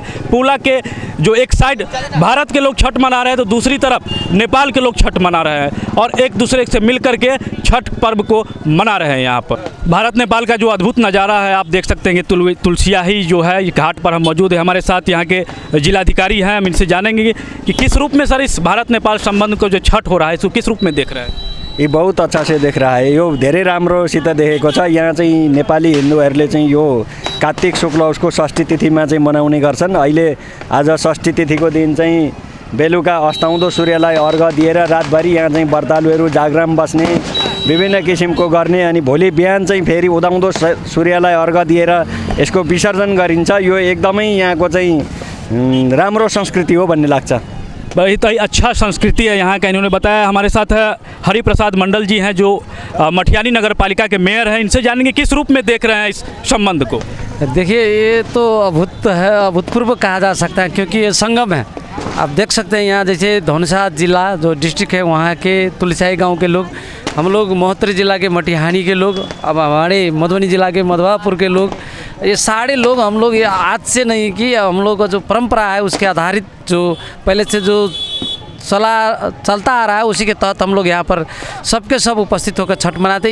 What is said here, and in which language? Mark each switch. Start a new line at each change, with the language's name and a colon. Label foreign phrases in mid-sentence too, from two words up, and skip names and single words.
Hindi: पुला के जो एक साइड भारत के लोग छठ मना रहे हैं तो दूसरी तरफ नेपाल के लोग छठ मना रहे हैं, और एक दूसरे से मिल कर के छठ पर्व को मना रहे हैं यहाँ पर। भारत नेपाल का जो अद्भुत नज़ारा है आप देख सकते हैं कि तुलसियाही जो है ये घाट पर हम मौजूद है। हमारे साथ यहाँ के जिलाधिकारी हैं, हम इनसे जानेंगे कि किस रूप में सर इस भारत नेपाल संबंध को जो छठ हो रहा है इसको किस रूप में देख रहे हैं? ये बहुत अच्छा से देख रहा है।
Nepali: यो धेरै राम्रोसित देखेको छ। यहाँ चाहिँ नेपाली हिन्दूहरूले चाहिँ यो कार्तिक शुक्ल उसको षष्ठी तिथिमा चाहिँ मनाउने गर्छन्। अहिले आज षष्ठी तिथिको दिन चाहिँ बेलुका अस्ताउँदो सूर्यलाई अर्घ दिएर रातभरि यहाँ चाहिँ व्रतालुहरू जागराम बस्ने, विभिन्न किसिमको गर्ने, अनि भोलि बिहान चाहिँ फेरि उदाउँदो सूर्यलाई अर्घ दिएर यसको विसर्जन गरिन्छ। यो एकदमै यहाँको चाहिँ राम्रो संस्कृति हो भन्ने लाग्छ।
Hindi: बहुत ही अच्छा संस्कृति है यहाँ का, इन्होंने बताया। हमारे साथ हरि प्रसाद मंडल जी हैं जो मठियानी नगर पालिका के मेयर हैं। इनसे जानेंगे किस रूप में देख रहे हैं इस संबंध को। देखिए, ये तो अभूतपूर्व कहा जा सकता है, क्योंकि ये संगम है। आप देख सकते हैं यहाँ जैसे धनुषा जिला जो डिस्ट्रिक्ट है वहाँ के तुलसियाही गांव के लोग हम लोग महोत्तरी ज़िला के मटिहानी के लोग, अब हमारे मधुबनी ज़िला के मधवापुर के लोग, ये सारे लोग हम लोग ये आज से नहीं कि हम लोग का जो परंपरा है उसके आधारित जो पहले से जो चलता आ रहा है उसी के तहत हम लोग यहाँ पर सबके सब उपस्थित होकर छठ मनाते हैं।